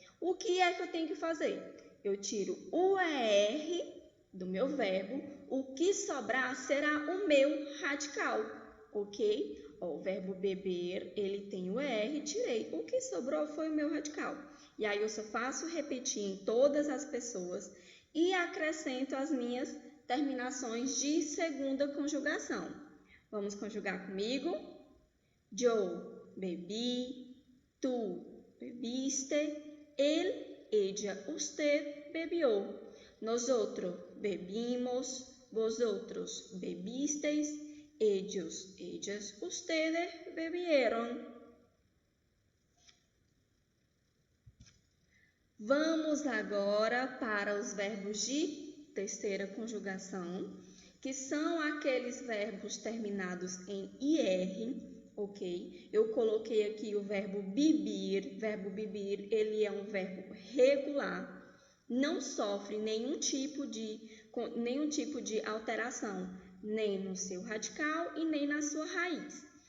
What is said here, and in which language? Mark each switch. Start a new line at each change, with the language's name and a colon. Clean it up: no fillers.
Portuguese: O que é que eu tenho que fazer? Eu tiro o ER do meu verbo, o que sobrar será o meu radical, ok? O verbo beber, ele tem o ER, tirei. O que sobrou foi o meu radical. E aí eu só faço repetir em todas as pessoas e acrescento as minhas terminações de segunda conjugação. Vamos conjugar comigo?
Spanish: Yo bebi, tu bebiste, él, ella, usted bebió. Nosotros bebimos, vosotros bebisteis, ellos, ellas, ustedes bebieron.
Portuguese: Vamos agora para os verbos de terceira conjugação, que são aqueles verbos terminados em IR, ok? Eu coloquei aqui o verbo bibir. Verbo bibir, ele é um verbo regular, não sofre nenhum tipo de alteração, nem no seu radical e nem na sua raiz.